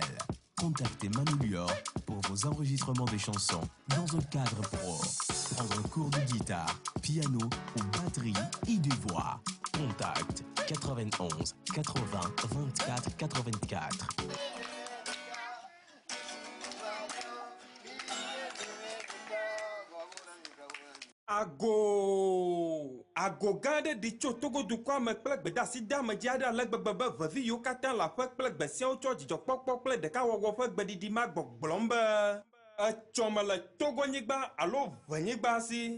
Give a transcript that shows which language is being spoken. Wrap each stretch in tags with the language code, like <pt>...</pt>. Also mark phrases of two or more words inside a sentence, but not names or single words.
<fr>Contactez Manu Lior pour vos enregistrements de chansons dans un cadre pro. Prendre un cours de guitare, piano ou batterie et de voix. Contact 91 80 24 84.</fr> <ee>Ago gã aɖe ɖi tso Togo dukɔa me kple gbedeasi deamedzi aɖe ale gbegbe be vevi yiwo katã le aƒe kple gbe siawo tsɔ dzidzɔkpɔkpɔ kple ɖekawɔwɔ ƒe gbeɖiɖi ma gbɔgblɔm be etsɔme le Togonyigba alo Venyigba si.</ee>